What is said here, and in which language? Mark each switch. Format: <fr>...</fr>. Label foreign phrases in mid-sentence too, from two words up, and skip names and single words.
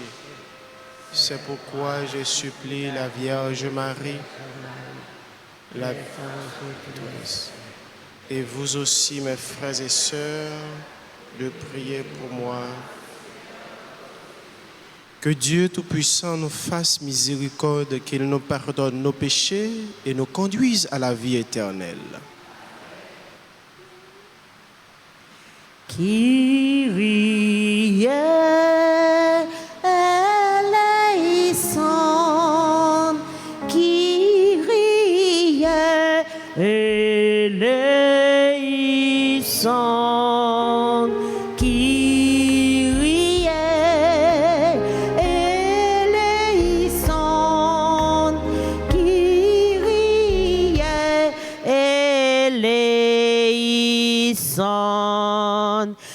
<fr>C'est pourquoi je supplie la Vierge Marie, et vous aussi, mes frères et sœurs, de prier pour moi. Que Dieu Tout-Puissant nous fasse miséricorde, qu'il nous pardonne nos péchés et nous conduise à la vie éternelle.</fr> <el>Kyrie eleison, Kyrie eleison, Kyrie eleison, Kyrie eleison.</el>